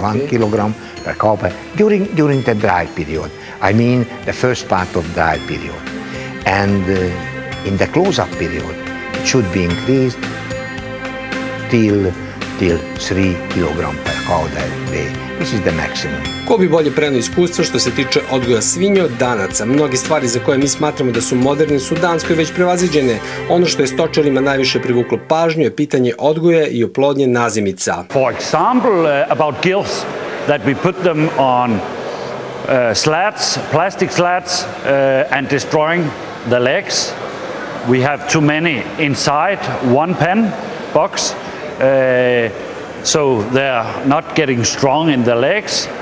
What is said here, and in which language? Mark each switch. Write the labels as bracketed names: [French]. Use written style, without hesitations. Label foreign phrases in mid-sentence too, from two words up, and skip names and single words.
[English] 1 kilogram per cow during the dry period. I mean the first part of dry period. And in the close-up period, it should be increased till 3 kilogram per cow a day. This is the maximum. [Serbian] Ko bi bolje preneo iskustva što se tiče odgoja svinja od Danaca? Mnoge stvari za koje mi smatramo da su moderne su u Danskoj već prevaziđene. Ono što je stočarima najviše privuklo pažnju je pitanje odgoja i oplodnje nazimica. [English] For example, about gills, that we put them on slats, plastic slats, and destroying the legs. We have too many inside one pen box. So they're not getting strong in the legs.